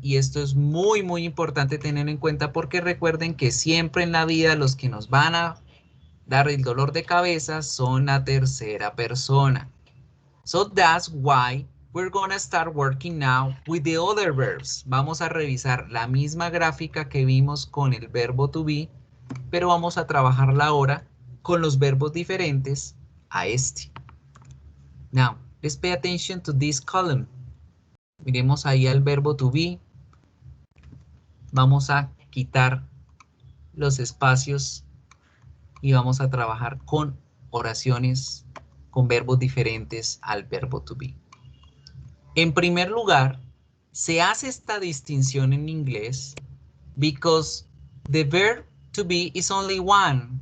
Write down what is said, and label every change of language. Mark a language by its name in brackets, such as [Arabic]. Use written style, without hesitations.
[Spanish] Y esto es muy, muy importante tener en cuenta porque recuerden que siempre en la vida los que nos van a dar el dolor de cabeza son la tercera persona. [English] So that's why we're gonna start working now with the other verbs. [Spanish] Vamos a revisar la misma gráfica que vimos con el verbo to be, pero vamos a trabajarla ahora con los verbos diferentes a este. [English] Now, let's pay attention to this column. [Spanish] Miremos ahí al verbo to be. Vamos a quitar los espacios y vamos a trabajar con oraciones con verbos diferentes al verbo to be. En primer lugar, se hace esta distinción en inglés [English] because the verb to be is only one.